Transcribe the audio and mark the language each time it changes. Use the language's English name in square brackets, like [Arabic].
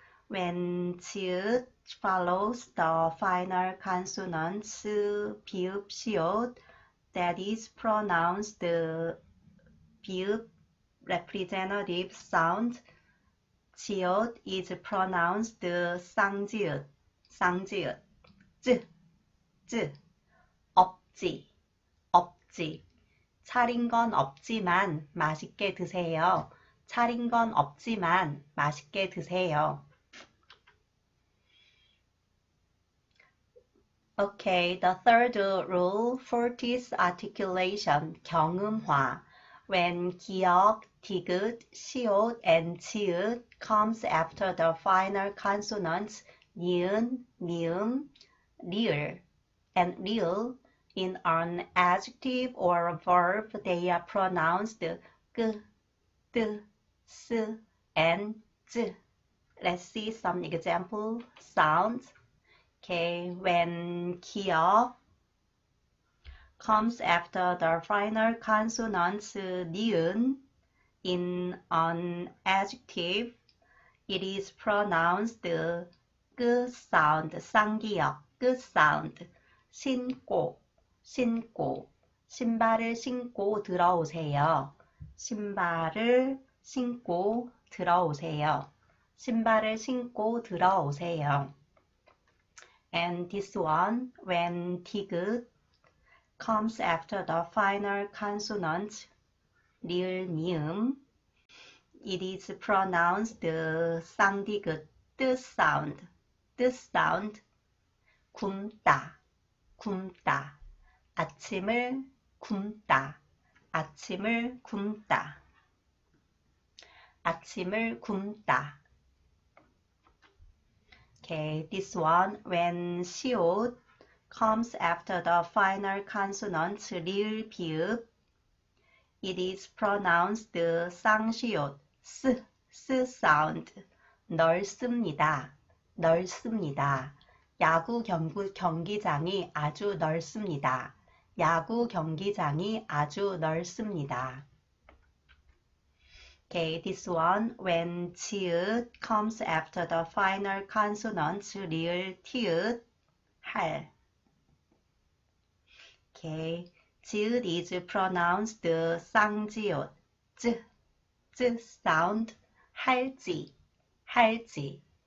[English] When 지읒 follows the final consonants 비읍 시옷 that is pronounced 비읍 representative sound 지읒 is pronounced 쌍지읒 쌍지읒 쯔 [Korean] 없지 없지 차린 건 없지만 맛있게 드세요. 차린 건 없지만 맛있게 드세요. [English] Okay, the third rule, fortis articulation, 경음화. When 기역, 디귿, 시옷, and 지읒 comes after the final consonants 니은, 미음, 리을, and 리을 in an adjective or a verb, they are pronounced 끄, 뜨, 스, and 쯔. Let's see some example sounds. Okay, when 기역 comes after the final consonants 니은 in an adjective, it is pronounced 끄 sound, 쌍기역, 끄 sound. [Korean] 신고, 신고, 신발을 신고 들어오세요. 신발을 신고 들어오세요. 신발을 신고 들어오세요. [English] And this one, when 디귿 comes after the final consonant 리을, 미음, it is pronounced 쌍디귿, 뜨 sound, 뜨 sound. [Korean] 굶다, 굶다, 아침을 굶다, 아침을 굶다, 아침을 굶다. [English] Okay, this one, when 시옷 comes after the final consonant 리을, 비읍, it is pronounced 쌍시옷, 스 sound. [Korean] 넓습니다, 넓습니다. 야구 경기장이 아주 넓습니다. 야구 경기장이 아주 넓습니다. [English] Okay, this one, when 지읒 comes after the final consonants 리을, 티읒, 할. Okay, 지읒 is pronounced 쌍지읒, 쯔 sound, 할지, 할지.